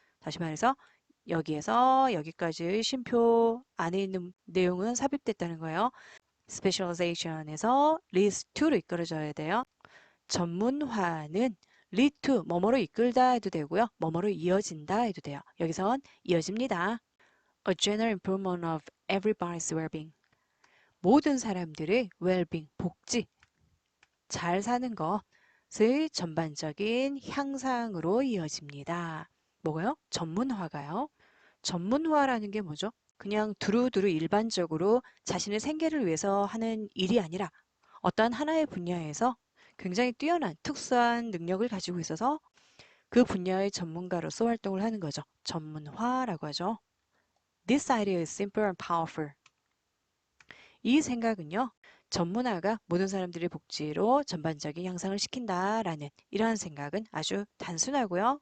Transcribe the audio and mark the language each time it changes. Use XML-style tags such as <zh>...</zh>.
<ko>다시 말해서 여기에서 여기까지의 쉼표 안에 있는 내용은 삽입됐다는 거예요. specialization에서</ko> <en>leads to</en> <ko>로 이끌어져야 돼요. 전문화는</ko> <en>lead to</en> <ko>뭐뭐로 이끌다 해도 되고요. 뭐뭐로 이어진다 해도 돼요. 여기선 이어집니다.</ko> <en>A general improvement of everybody's well-being.</en> <ko>모든 사람들의 well-being, 복지, 잘 사는 것의 전반적인 향상으로 이어집니다. 뭐가요? 전문화가요. 전문화라는 게 뭐죠? 그냥 두루두루 일반적으로 자신의 생계를 위해서 하는 일이 아니라 어떠한 하나의 분야에서 굉장히 뛰어난 특수한 능력을 가지고 있어서 그 분야의 전문가로서 활동을 하는 거죠. 전문화라고 하죠.</ko> <en>This idea is simple and powerful.</en> <ko>이 생각은요. 전문화가 모든 사람들의 복지로 전반적인 향상을 시킨다라는 이러한 생각은 아주 단순하고요.</ko>